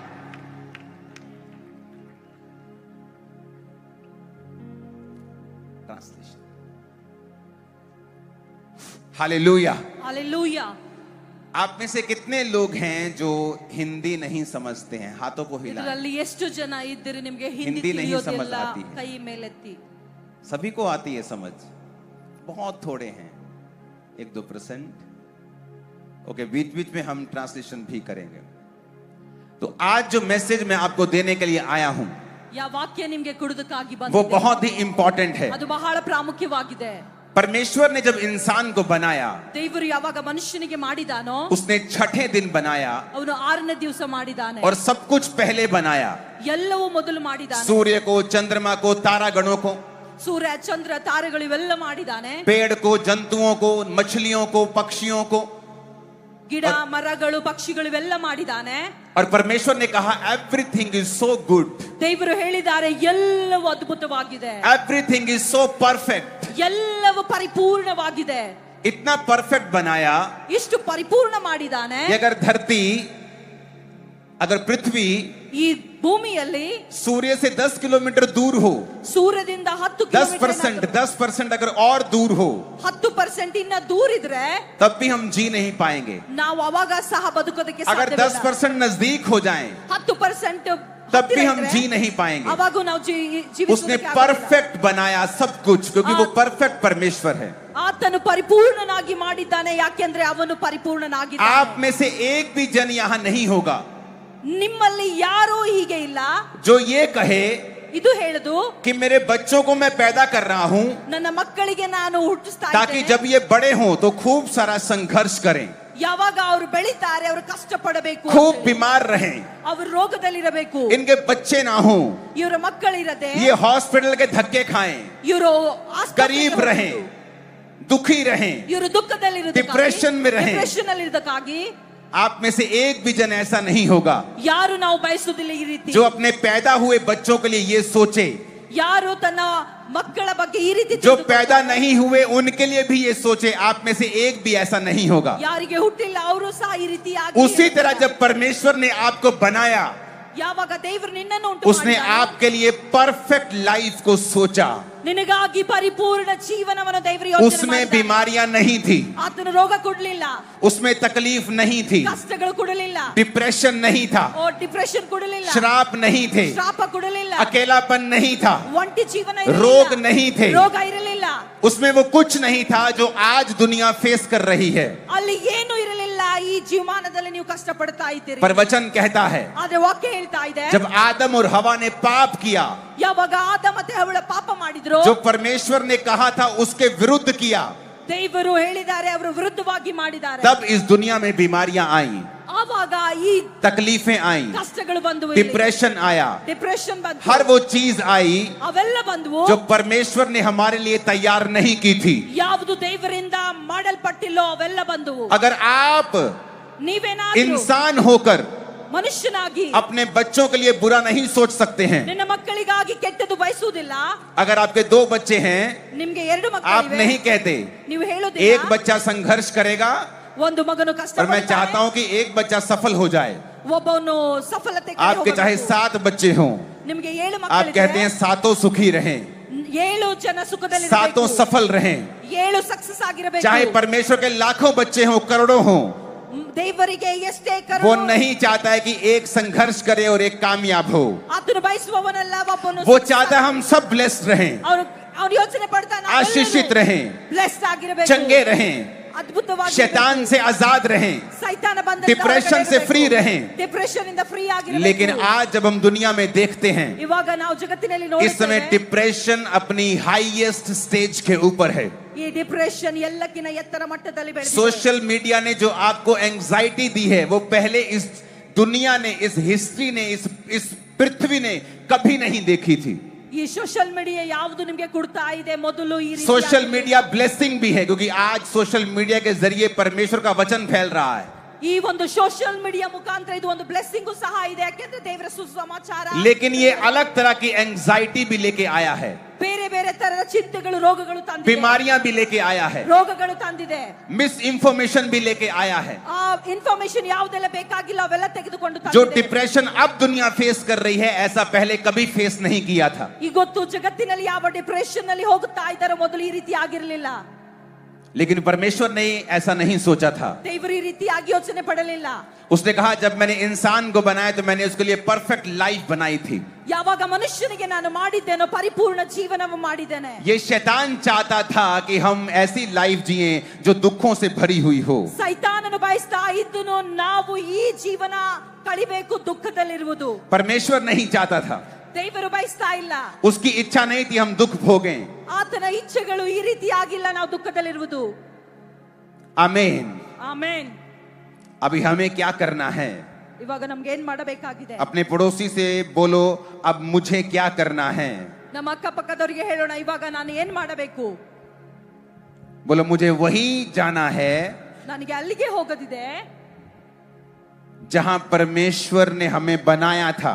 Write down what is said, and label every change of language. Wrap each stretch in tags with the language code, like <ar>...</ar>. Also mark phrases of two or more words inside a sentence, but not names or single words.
<hi>हालेलुया. हालेलूया. आप में से कितने लोग हैं जो हिंदी नहीं समझते हैं? हाथों को हिलाएं.</hi> <kn>ಇದರಲ್ಲಿ ಎಷ್ಟು ಜನ ಇದ್ದೀರಿ ನಿಮಗೆ ಹಿಂದಿ</kn> <hi>हिंदी नहीं समझ</hi> <kn>ತಿಳಿಯೋದಿಲ್ಲ?</kn> <hi>आती है.</hi> <kn>ಕೈ ಮೇಲೆತ್ತಿ.</kn> <hi>सभी को आती है समझ, बहुत थोड़े हैं, 1-2%. ओके, बीच बीच में हम ट्रांसलेशन भी करेंगे. तो आज जो मैसेज मैं आपको देने के लिए आया हूं,</hi> <kn>ಯಾವ ವಾಕ್ಯ ನಿಮಗೆ ಕೊಡುವುದಕ್ಕಾಗಿ</kn> <hi>वो</hi> <kn>ಬಂದಿದೆ</kn> <hi>बहुत ही इंपॉर्टेंट है.</hi> <kn>ಅದು ಬಹಳ ಪ್ರಾಮುಖ್ಯವಾಗಿದೆ.</kn> <hi>परमेश्वर ने जब इंसान को बनाया,</hi> <kn>ದೇವರು ಯಾವಾಗ ಮನುಷ್ಯನಿಗೆ ಮಾಡಿದಾನೋ,</kn> <hi>उसने छठे दिन बनाया</hi> <kn>ಅವನು 6ನೇ ದಿವಸ ಮಾಡಿದಾನೆ.</kn> <hi>और सब कुछ पहले बनाया.</hi> <kn>ಎಲ್ಲವೂ ಮೊದಲು ಮಾಡಿದಾನೆ.</kn> <hi>सूर्य को, चंद्रमा को, तारागणों को,</hi> <kn>ಸೂರ್ಯ ಚಂದ್ರ ತಾರೆಗಳು ಇವೆಲ್ಲ ಮಾಡಿದಾನೆ.</kn> <hi>पेड़ को, जंतुओं को, मछलियों को, पक्षियों को,</hi> <kn>ಗಿಡ ಮರಗಳು ಪಕ್ಷಿಗಳು ಇವೆಲ್ಲ ಮಾಡಿದಾನೆ.</kn> <hi>और परमेश्वर ने कहा</hi> <en>everything is so good.</en> <kn>ದೇವರು ಹೇಳಿದ್ದಾರೆ ಎಲ್ಲವೂ ಅದ್ಭುತವಾಗಿದೆ.</kn> <en>everything is so perfect.</en> <kn>ಎಲ್ಲವೂ ಪರಿಪೂರ್ಣವಾಗಿದೆ.</kn> <hi>इतना परफेक्ट बनाया</hi> <kn>ಇಷ್ಟು ಪರಿಪೂರ್ಣ ಮಾಡಿದಾನೆ.</kn> <hi>कि अगर धरती, अगर पृथ्वी</hi> <kn>ಈ ಭೂಮಿಯಲ್ಲಿ</kn> <hi>सूर्य से 10 किलोमीटर दूर हो,</hi> <kn>ಸೂರ್ಯದಿಂದ 10 ಕಿಲೋಮೀಟರ್</kn> <hi>10% अगर और दूर हो,</hi> <kn>10% ಇನ್ನ ದೂರ ಇದ್ರೆ</kn> <hi>तब भी हम जी नहीं पाएंगे.</hi> <kn>ನಾವು ಅವಾಗ ಸಹ ಬದುಕೋದಕ್ಕೆ</kn> <hi>अगर</hi> <kn>ಸಾಧ್ಯವಿಲ್ಲ.</kn> <hi>10% नजदीक हो जाएं, 10% तब भी हम जी नहीं पाएंगे.</hi> <kn>ಅವಾಗ ನಾವು</kn> <hi>उसने</hi> <kn>ಜೀವಿಸೋದಕ್ಕೆ ಆಗೋದಿಲ್ಲ.</kn> <hi>परफेक्ट बनाया सब कुछ, क्योंकि वो परफेक्ट परमेश्वर है.</hi> <kn>ಆತ ಆತನು ಪರಿಪೂರ್ಣನಾಗಿ ಮಾಡಿದ್ದಾನೆ, ಯಾಕೆಂದ್ರೆ ಅವನು ಪರಿಪೂರ್ಣನಾಗಿದ್ದಾನೆ.</kn> <hi>आप में से एक भी जन यहाँ नहीं होगा</hi> <kn>ನಿಮ್ಮಲ್ಲಿ ಯಾರೂ ಹೀಗೆ ಇಲ್ಲ</kn> <hi>जो ये कहे</hi> <kn>ಇದು ಹೇಳುದು</kn> <hi>कि मेरे बच्चों को मैं पैदा कर रहा हूँ</hi> <kn>ನನ್ನ ಮಕ್ಕಳಿಗೆ ನಾನು ಹುಟ್ಟಿಸ್ತಾ</kn> <hi>ताकि</hi> <kn>ಇದ್ದೇನೆ.</kn> <hi>जब ये बड़े हों तो खूब सारा संघर्ष करें,</hi> <kn>ಯಾವಾಗ ಅವರು ಬೆಳೀತಾರೆ ಅವರು ಕಷ್ಟ ಪಡಬೇಕು,</kn> <hi>खूब बीमार रहें,</hi> <kn>ಅವರು ರೋಗದಲ್ಲಿರಬೇಕು,</kn> <hi>इनके बच्चे ना हों,</hi> <kn>ಇವರ ಮಕ್ಕಳಿರದೆ</kn> <hi>ये हॉस्पिटल के धक्के खाएं,</hi> <kn>ಇವರು</kn> <hi>गरीब रहें, दुखी रहें,</hi> <kn>ಇವರು ದುಃಖದಲ್ಲಿರುವುದಕ್ಕಾಗಿ,</kn> <hi>डिप्रेशन में रहें.</hi> <kn>ಡಿಪ್ರೆಷನ್ ಅಲ್ಲಿ ಇರೋದಕ್ಕಾಗಿ</kn> <hi>आप में से एक भी जन ऐसा नहीं होगा</hi> <kn>ಯಾರು ನಾವು ಬಯಸುವುದಿಲ್ಲ ಈ ರೀತಿ.</kn> <hi>जो अपने पैदा हुए बच्चों के लिए ये सोचे,</hi> <kn>ಯಾರು ತನ್ನ ಮಕ್ಕಳ ಬಗ್ಗೆ ಈ ರೀತಿ</kn> <hi>जो पैदा नहीं हुए उनके लिए भी ये सोचे. आप में से एक भी ऐसा नहीं होगा.</hi> <kn>ಯಾರಿಗೆ ಹುಟ್ಟಿಲ್ಲ ಅವರು ಸಹ ಈ ರೀತಿ</kn> <hi>उसी तरह जब परमेश्वर ने आपको बनाया,</hi> <kn>ಯಾವಾಗ ದೇವರು ನಿನ್ನನ್ನು ಉಂಟು</kn> <hi>उसने</hi> <kn>ಮಾಡಿದ್ದಾನೆ,</kn> <hi>आपके लिए</hi> <en>perfect life</en> <hi>को सोचा.</hi> <kn>ನಿನಗಾಗಿ ಪರಿಪೂರ್ಣ ಜೀವನವನ್ನು ದೇವರು ಯೋಚನೆ</kn> <hi>उसमें</hi> <kn>ಮಾಡಿದ್ದಾನೆ.</kn> <hi>बीमारियां नहीं थी,</hi> <kn>ಆತನು ರೋಗ ಕೊಡಲಿಲ್ಲ,</kn> <hi>उसमें तकलीफ नहीं थी,</hi> <kn>ಕಷ್ಟಗಳು ಕೊಡಲಿಲ್ಲ,</kn> <hi>डिप्रेशन नहीं था,</hi> <kn>ಡಿಪ್ರೆಷನ್ ಕೊಡಲಿಲ್ಲ,</kn> <hi>श्राप नहीं थे,</hi> <kn>ಶಾಪ ಕೊಡಲಿಲ್ಲ,</kn> <hi>अकेलापन नहीं था,</hi> <kn>ಒಂಟಿ ಜೀವನ</kn> <hi>रोग नहीं थे.</hi> <kn>ರೋಗ ಇರಲಿಲ್ಲ,</kn> <hi>उसमें वो कुछ नहीं था जो आज दुनिया फेस कर रही है.</hi> <kn>ಅಲ್ಲಿ ಏನು ಇರಲಿಲ್ಲ. ಈ ಜೀವಮಾನದಲ್ಲಿ ನೀವು ಕಷ್ಟ ಪಡ್ತಾ ಇದ್ದೀರಿ.</kn> <hi>पर वचन कहता है</hi> <kn>ಆದ್ರೆ ವಾಕ್ಯ ಹೇಳ್ತಾ ಇದೆ,</kn> <hi>जब आदम और हवा ने पाप किया,</hi> <kn>ಯಾವಾಗ ಆದ ಮತ್ತೆ ಹವ್ವಳ ಪಾಪ ಮಾಡಿದ್ರು,</kn> <hi>जो परमेश्वर ने कहा था उसके विरुद्ध किया,</hi> <kn>ದೇವರು ಹೇಳಿದ್ದಾರೆ ಅವರು ವಿರುದ್ಧವಾಗಿ ಮಾಡಿದ್ದಾರೆ.</kn> <hi>तब इस दुनिया में बीमारियां आई,</hi> <kn>ಆವಾಗ ಈ</kn> <hi>तकलीफें आई,</hi> <kn>ಕಷ್ಟಗಳು ಬಂದವು,</kn> <hi>डिप्रेशन आया,</hi> <kn>ಡಿಪ್ರೆಷನ್ ಬಂತು,</kn> <hi>हर वो चीज आई</hi> <kn>ಅವೆಲ್ಲ ಬಂದವು</kn> <hi>जो परमेश्वर ने हमारे लिए तैयार नहीं की थी.</hi> <kn>ಯಾವುದು ದೇವರಿಂದ ಮಾಡಲ್ಪಟ್ಟಿಲ್ಲೋ ಅವೆಲ್ಲ ಬಂದವು.</kn> <hi>अगर आप</hi> <kn>ನೀವೇನಾದ್ರೂ</kn> <hi>इंसान होकर</hi> <kn>ಮನುಷ್ಯನಾಗಿ</kn> <hi>अपने बच्चों के लिए बुरा नहीं सोच सकते हैं,</hi> <kn>ನಿನ್ನ ಮಕ್ಕಳಿಗಾಗಿ ಕೆಟ್ಟದ್ದು ಬಯಸುವುದಿಲ್ಲ,</kn> <hi>अगर आपके 2 बच्चे हैं,</hi> <kn>ನಿಮ್ಗೆ 2</kn> <hi>आप</hi> <kn>ಮಕ್ಕಳಿವೆ,</kn> <hi>नहीं कहते</hi> <kn>ನೀವು</kn> <hi>एक</hi> <kn>ಹೇಳೋದಿಲ್ಲ</kn> <hi>बच्चा संघर्ष करेगा</hi> <kn>ಒಂದು ಮಗನು ಕಷ್ಟ</kn> <hi>और मैं</hi> <kn>ಪಡ್ತಾನೆ,</kn> <hi>चाहता हूं कि एक बच्चा सफल हो जाए.</hi> <kn>ಒಬ್ಬನು ಸಫಲತೆ</kn> <hi>आपके चाहे 7 बच्चे हों,</hi> <kn>ನಿಮ್ಗೆ 7</kn> <hi>आप कहते हैं</hi> <kn>ಮಕ್ಕಳಿವೆ,</kn> <hi>7 सुखी रहें,</hi> <kn>7 ಜನ ಸುಖದಲ್ಲಿ</kn> <hi>7 सफल रहें.</hi> <kn>7 ಸಕ್ಸಸ್ ಆಗಿರಬೇಕು.</kn> <hi>चाहे परमेश्वर के लाखों बच्चे हों, करोड़ों हों,</hi> <kn>ದೇವರಿಗೆ ಎಷ್ಟೇ</kn> <hi>वो</hi> <kn>ಕರುಣೆ,</kn> <hi>नहीं चाहता है कि एक संघर्ष करे और एक कामयाब हो.</hi> <kn>ಆತನು ಬಯಸುವವನಲ್ಲ ಒಬ್ಬನು</kn> <hi>वो चाहता है हम सब ब्लेस्ड रहें,</hi> <kn>ಅವನು ಯೋಚನೆ ಪಡ್ತಾನೆ</kn> <hi>आशीषित रहें,</hi> <kn>ಬ್ಲೆಸ್ಡ್ ಆಗಿರಬೇಕು,</kn> <hi>चंगे रहें,</hi> <kn>ಅದ್ಭುತವಾಗಿ</kn> <hi>शैतान से आजाद रहें,</hi> <kn>ಸೈತಾನ ಬಂದ</kn> <hi>डिप्रेशन से फ्री रहें.</hi> <kn>ಡಿಪ್ರೆಷನ್ ಇಂದ ಫ್ರೀ ಆಗಿರಬೇಕು.</kn> <hi>लेकिन आज जब हम दुनिया में देखते हैं,</hi> <kn>ಇವಾಗ ನಾವು ಜಗತ್ತಿನಲ್ಲಿ</kn> <hi>इस समय</hi> <kn>ನೋಡುತ್ತೇವೆ</kn> <hi>डिप्रेशन अपनी</hi> <en>highest stage</en> <hi>के ऊपर है.</hi> <kn>ಈ ಡಿಪ್ರೆಷನ್ ಎಲ್ಲಕ್ಕಿಂತ ಎತ್ತರ ಮಟ್ಟದಲ್ಲಿ ಬೆಳೆದಿದೆ.</kn> <en>social media</en> <hi>ने जो आपको एंजाइटी दी है वो पहले इस दुनिया ने, इस हिस्ट्री ने, इस पृथ्वी ने कभी नहीं देखी थी.</hi> <kn>ಈ</kn> <en>social media</en> <kn>ಯಾವುದು ನಿಮಗೆ ಕೊಡ್ತಾ ಇದೆ, ಮೊದಲು ಈ ರೀತಿ</kn> <en>social media blessing</en> <hi>भी है क्योंकि आज</hi> <en>social media</en> <hi>के जरिए परमेश्वर का वचन फैल रहा है.</hi> <kn>ಈ ಒಂದು</kn> <en>social media</en> <kn>ಮುಖಾಂತರ ಇದು ಒಂದು ಬ್ಲೆಸ್ಸಿಂಗ್ ಸಹ ಇದೆ, ಯಾಕೆಂದ್ರೆ ದೇವರ ಸುಸಮಾಚಾರ.</kn> <hi>लेकिन ये अलग तरह की एंजाइटी भी लेके आया है,</hi> <kn>ಬೇರೆ ಬೇರೆ ತರದ ಚಿಂತೆಗಳು ರೋಗಗಳು ತಂದಿದೆ,</kn> <hi>बीमारियां भी लेके आया है,</hi> <kn>ರೋಗಗಳು ತಂದಿದೆ,</kn> <hi>मिस इंफॉर्मेशन भी लेके आया है.</hi> <kn>ಆ ಇನ್ಫಾರ್ಮೇಶನ್ ಯಾವುದೆಲ್ಲ ಬೇಕಾಗಿಲ್ಲ ಅವೆಲ್ಲ ತೆಗೆದುಕೊಂಡು</kn> <hi>जो</hi> <kn>ತಂದಿದೆ.</kn> <hi>डिप्रेशन अब दुनिया फेस कर रही है ऐसा पहले कभी फेस नहीं किया था.</hi> <kn>ಇವತ್ತು ಜಗತ್ತಿನಲ್ಲಿ ಯಾವ ಡಿಪ್ರೆಷನ್ ನಲ್ಲಿ ಹೋಗುತ್ತಾ ಇದ್ದಾರೋ ಮೊದಲು ಈ ರೀತಿ ಆಗಿರಲಿಲ್ಲ.</kn> <hi>लेकिन परमेश्वर ने ऐसा नहीं सोचा था.</hi> <kn>ದೇವರು ಈ ರೀತಿಯಾಗಿ ಯೋಚನೆ ಪಡಲಿಲ್ಲ.</kn> <hi>उसने कहा जब मैंने इंसान को बनाया तो मैंने उसके लिए</hi> <en>perfect life</en> <hi>बनाई थी.</hi> <kn>ಯಾವಾಗ ಮನುಷ್ಯನಿಗೆ ನಾನು ಮಾಡಿದ್ದೇನೋ ಪರಿಪೂರ್ಣ ಜೀವನವನ್ನು ಮಾಡಿದ್ದೇನೆ.</kn> <hi>ये शैतान चाहता था कि हम ऐसी लाइफ जिए जो दुखों से भरी हुई हो.</hi> <kn>ಸೈತಾನನು ಬಯಸ್ತಾ ಇದ್ದನು ನಾವು ಈ ಜೀವನ ಕಳಿಬೇಕು ದುಃಖದಲ್ಲಿರುವುದು.</kn> <hi>परमेश्वर नहीं चाहता था,</hi> <kn>ದೇವರು ಬಯಸ್ತಾ ಇಲ್ಲ.</kn> <hi>उसकी इच्छा नहीं थी हम दुख भोगें.</hi> <kn>ಆತನ ಇಚ್ಛೆಗಳು ಈ ರೀತಿ ಆಗಿಲ್ಲ ನಾವು ದುಃಖದಲ್ಲಿರುವುದು.</kn> <hi>आमीन.</hi> <kn>ಆಮೆನ್.</kn> <hi>अभी हमें क्या करना है?</hi> <kn>ಇವಾಗ ನಮ್ಗೆ ಏನ್ ಮಾಡಬೇಕಾಗಿದೆ?</kn> <hi>अपने पड़ोसी से बोलो अब मुझे क्या करना है.</hi> <kn>ನಮ್ಮ ಅಕ್ಕಪಕ್ಕದವರಿಗೆ ಹೇಳೋಣ ಇವಾಗ ನಾನು ಏನ್ ಮಾಡಬೇಕು?</kn> <hi>बोलो मुझे वही जाना है</hi> <kn>ನನಗೆ ಅಲ್ಲಿಗೆ ಹೋಗೋದಿದೆ</kn> <hi>जहां परमेश्वर ने हमें बनाया था.</hi>